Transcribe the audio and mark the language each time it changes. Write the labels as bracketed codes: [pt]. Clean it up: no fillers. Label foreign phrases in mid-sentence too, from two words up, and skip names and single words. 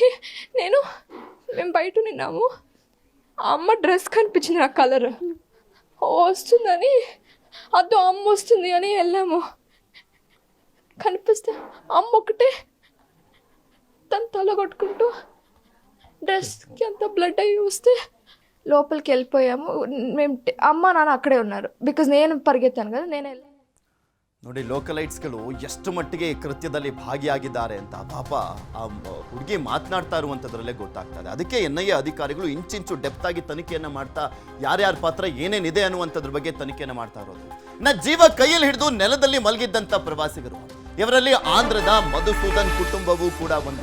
[te] మేము బయట నిన్నాము, ఆ అమ్మ డ్రెస్ కనిపించింది, నా కలర్ వస్తుందని, అదో అమ్మ వస్తుంది అని వెళ్ళాము. కనిపిస్తే అమ్మ ఒకటే తను తల కొట్టుకుంటూ డ్రెస్కి అంత బ్లడ్ అయ్యి వస్తే లోపలికి వెళ్ళిపోయాము మేము. అమ్మ నాన్న అక్కడే ఉన్నారు. బికాజ్ నేను పరిగెత్తాను కదా, నేను వెళ్ళాను. [kn] ನೋಡಿ ಲೋಕಲೈಟ್ಸ್ಗಳು ಎಷ್ಟು ಮಟ್ಟಿಗೆ ಈ ಕೃತ್ಯದಲ್ಲಿ ಭಾಗಿಯಾಗಿದ್ದಾರೆ ಅಂತ ಪಾಪ ಆ ಹುಡುಗಿ ಮಾತನಾಡ್ತಾ ಇರುವಂಥದ್ರಲ್ಲೇ ಗೊತ್ತಾಗ್ತದೆ. ಅದಕ್ಕೆ NIA ಅಧಿಕಾರಿಗಳು ಇಂಚಿಂಚು ಡೆಪ್ತ್ ಆಗಿ ತನಿಖೆಯನ್ನು ಮಾಡ್ತಾ ಯಾರ್ಯಾರ ಪಾತ್ರ ಏನೇನಿದೆ ಅನ್ನುವಂಥದ್ರ ಬಗ್ಗೆ ತನಿಖೆಯನ್ನು ಮಾಡ್ತಾ ಇರೋದು. ಜೀವ ಕೈಯಲ್ಲಿ ಹಿಡಿದು ನೆಲದಲ್ಲಿ ಮಲಗಿದ್ದಂಥ ಪ್ರವಾಸಿಗರು, ಇವರಲ್ಲಿ ಆಂಧ್ರದ ಮಧುಸೂದನ್ ಕುಟುಂಬವೂ ಕೂಡ ಒಂದು.